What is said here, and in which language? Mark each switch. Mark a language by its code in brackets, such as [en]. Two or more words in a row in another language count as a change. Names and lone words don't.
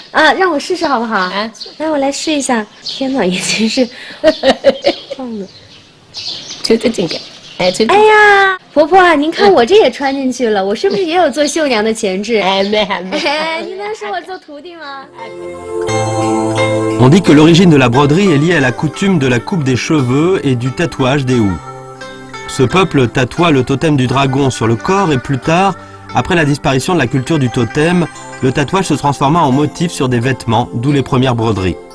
[zh] 啊，让我试试好不好？啊，来，我来试一下。天哪，也真是胖的。穿得进去。哎呀，婆婆啊，您看我这也穿进去了，我是不是也有做绣娘的潜质？哎，没。哎，您能收我做徒弟吗？ [fr] On dit que l'origine de la broderie est liée à la coutume de la coupe des cheveux et du tatouage des houes. Ce peuple tatoua le totem du dragon sur le corps et plus tard, après la disparition de la culture du totem, le tatouage se transforma en motif sur des vêtements, d'où les premières broderies.